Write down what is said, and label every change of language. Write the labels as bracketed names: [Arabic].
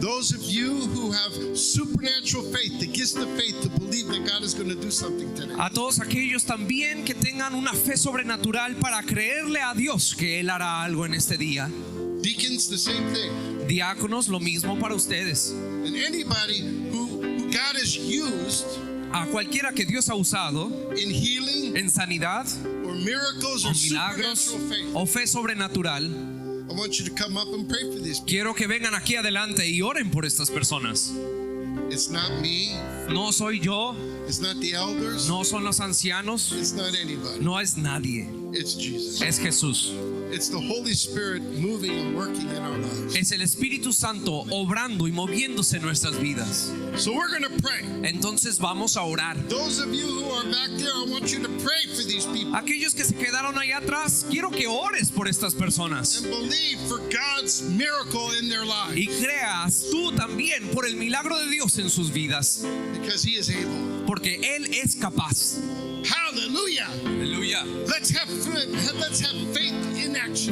[English] those of you who have supernatural faith, the gift of faith to believe that God is going to do something today. [Spanish] a todos aquellos también que tengan una fe sobrenatural para creerle a Dios que Él hará algo en este día. [English] Deacons, the same thing. [Spanish] Diáconos, lo mismo para ustedes. [English] And anybody who God has used [Spanish] A cualquiera que Dios ha usado [English] in healing [Spanish] en sanidad [English] or miracles [Spanish] o [English] or [Spanish] milagros [English] supernatural faith, [Spanish] o fe sobrenatural, [English] I want you to come up and pray for these people. [Spanish] quiero que vengan aquí adelante y oren por estas personas. [English] It's not me, [Spanish] No soy yo, [English] it's not the elders, [Spanish] no son los ancianos, [English] it's not anybody. [Spanish] no es nadie, [English] It's Jesus. [Spanish] es Jesús. [English] It's the Holy Spirit moving and working in our lives. [Spanish] Es el Espíritu Santo obrando y moviéndose en nuestras vidas. [English] So we're going to pray. [Spanish] Entonces vamos a orar. [English] Those of you who are back there, I want you to pray for these people [Spanish] Aquellos que se quedaron allá atrás, quiero que ores por estas personas [English] and believe for God's miracle in their lives [Spanish] y creas tú también por el milagro de Dios en sus vidas, [English] because He is able. [Spanish] porque Él es capaz. [English] Hallelujah. [Spanish] Aleluya. [English] Let's have faith in action.